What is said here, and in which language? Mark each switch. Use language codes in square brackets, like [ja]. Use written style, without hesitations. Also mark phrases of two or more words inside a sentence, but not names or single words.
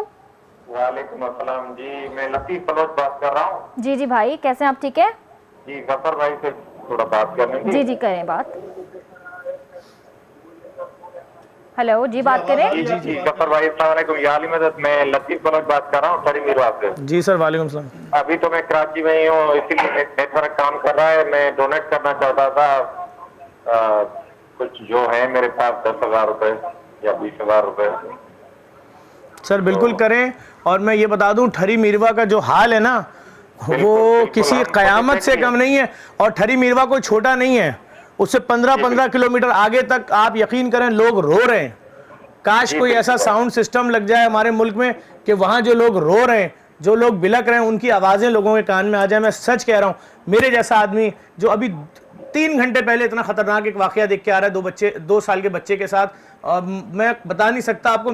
[ar] وعليكم السلام [hi] जी, मैं लतीफ़ बलोच बात कर रहा हूँ। जी जी भाई, कैसे हैं आप? ठीक है जी, गफर भाई से थोड़ा बात करनी थी। जी जी करें बात। हेलो जी, बात करें। जी जी जी, [ar] السلام عليكم. [hi] या अली मदद, मैं लतीफ़ बलोच बात कर रहा हूँ ठरी मीरवा से। जी सर, [ar] وعليكم سلام. [hi] अभी तो मैं कराची में ही हूँ, इसीलिए नेटवर्क काम कर रहा है। मैं डोनेट करना चाहता था कुछ जो है मेरे पास 10,000 रुपए या 20,000 रुपए। सर बिल्कुल करें। और मैं ये बता दूं, ठरी मीरवा का जो हाल है ना, वो किसी क़यामत से कम नहीं है। और ठरी मीरवा कोई छोटा नहीं है, उससे 15-15 किलोमीटर आगे तक आप यकीन करें लोग रो रहे हैं। काश कोई ऐसा साउंड सिस्टम लग जाए हमारे मुल्क में कि वहाँ जो लोग रो रहे हैं, जो लोग बिलक रहे हैं, उनकी आवाज़ें लोगों के कान में आ जाए। मैं सच कह रहा हूँ, मेरे जैसा आदमी जो अभी 3 घंटे पहले इतना ख़तरनाक एक वाक़या देख के आ रहा है 2 साल के बच्चे के साथ, और मैं बता नहीं सकता आपको।